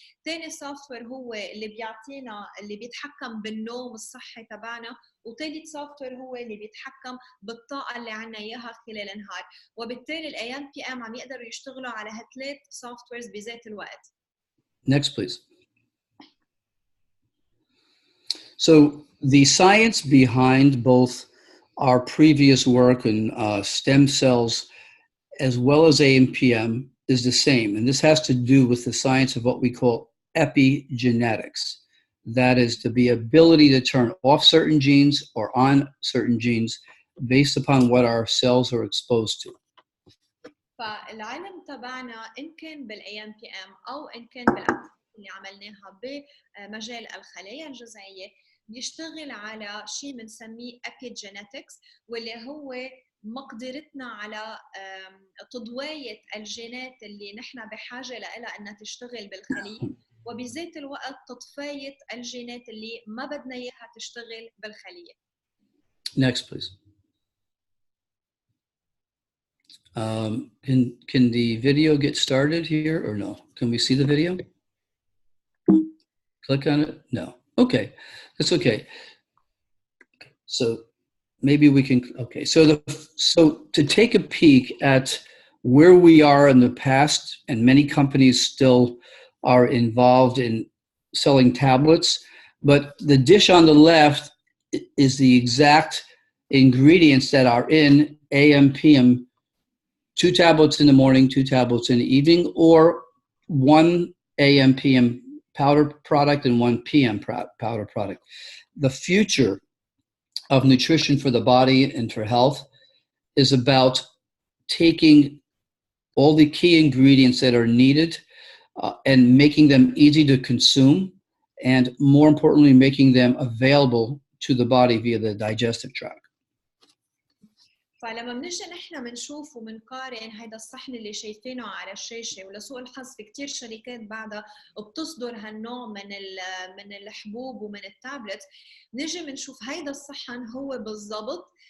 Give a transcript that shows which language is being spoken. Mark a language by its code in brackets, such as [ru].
[ar] ثاني سوفت وير هو اللي بيعطينا اللي بيتحكم بالنوم الصحي تبعنا. وثالث سوفت وير هو اللي بيتحكم بالطاقة اللي عنا إياها خلال النهار. وبالتالي ال AMPM عم يقدروا يشتغلوا على هالثلاث سوفت ويرز بذات الوقت. [en] Next, please. So the science behind both our previous work in stem cells as well as AM/PM is the same. And this has to do with the science of what we call epigenetics. That is the ability to turn off certain genes or on certain genes based upon what our cells are exposed to. [ar] فالعلم تبعنا إن كان بال AMPM أو إن كان بالأبحاث اللي عملناها بمجال الخلايا الجذعية، بيشتغل على شيء بنسميه epigenetics، واللي هو مقدرتنا على تضوية الجينات اللي نحن بحاجة لها أنها تشتغل بالخلية، وبذات الوقت تطفية الجينات اللي ما بدنا إياها تشتغل بالخلية. [en] Next, please. Can the video get started here or no? Can we see the video? Click on it? No. Okay, that's okay. So maybe we can, okay. So to take a peek at where we are in the past, and many companies still are involved in selling tablets, but the dish on the left is the exact ingredients that are in AM/PM, 2 tablets in the morning, 2 tablets in the evening, or 1 AM/PM powder product and 1 PM powder product. The future of nutrition for the body and for health is about taking all the key ingredients that are needed and making them easy to consume, and more importantly, making them available to the body via the digestive tract. [ar] فلما بنجي نحن بنشوف وبنقارن هيدا الصحن اللي شايفينه على الشاشه، ولسوء الحظ في كثير شركات بعدها بتصدر هالنوع من الحبوب ومن التابلت، بنجي بنشوف هيدا الصحن هو بالضبط